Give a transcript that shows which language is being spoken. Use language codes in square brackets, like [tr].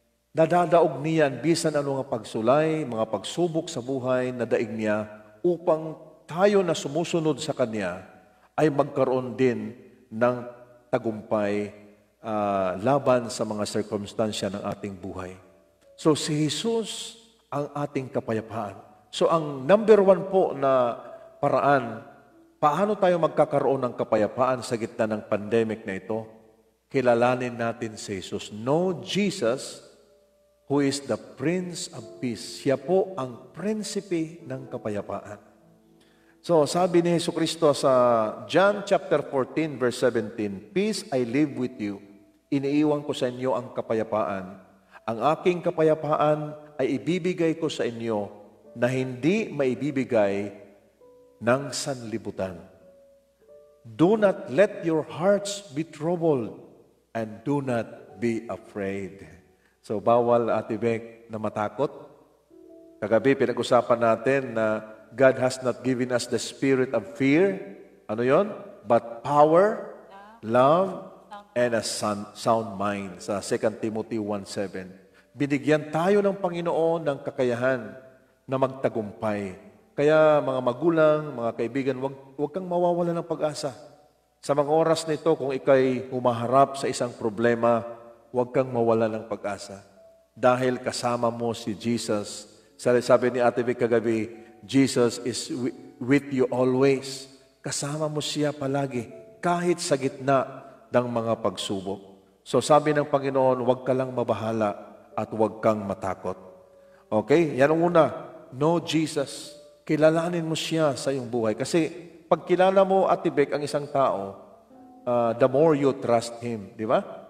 [hil] Nadadaog niyan bisan ano nga pagsulay, [tl] mga pagsubok sa buhay, nadaig niya upang tayo na sumusunod sa Kanya ay magkaroon din ng tagumpay laban sa mga circumstansya ng ating buhay. So si Jesus ang ating kapayapaan. So ang number one po na paraan, paano tayo magkakaroon ng kapayapaan sa gitna ng pandemic na ito? Kilalanin natin si Jesus. [en] Know Jesus, who is the Prince of Peace. [tl] Siya po ang prinsipe ng kapayapaan. So sabi ni Jesucristo sa John chapter 14 verse 17, [en] Peace I leave with you. [tl] Iniiwan ko sa inyo ang kapayapaan. Ang aking kapayapaan ay ibibigay ko sa inyo na hindi maibibigay ng sanlibutan. [en] Do not let your hearts be troubled and do not be afraid. [tl] So, bawal, Ate Beck, na matakot. Kagabi, pinag-usapan natin na [en] God has not given us the spirit of fear. [tl] Ano yon? [en] But power, love, and a sound mind. [tl] Sa 2 Timothy 1:7. Binigyan tayo ng Panginoon ng kakayahan na magtagumpay. Kaya mga magulang, mga kaibigan, wag kang mawawala ng pag-asa. Sa mga oras na ito, kung ikay humaharap sa isang problema, huwag kang mawala ng pag-asa. Dahil kasama mo si Jesus. Sabi ni Ate Vic kagabi, [en] Jesus is with you always. [tl] Kasama mo siya palagi, kahit sa gitna ng mga pagsubok. So sabi ng Panginoon, huwag ka lang mabahala at huwag kang matakot. Okay? Yan ang una. [en] Know Jesus. [tl] Kilalanin mo siya sa iyong buhay. Kasi pag kilala mo, Ate Vic, ang isang tao, [en] the more you trust Him. [tl] Di ba?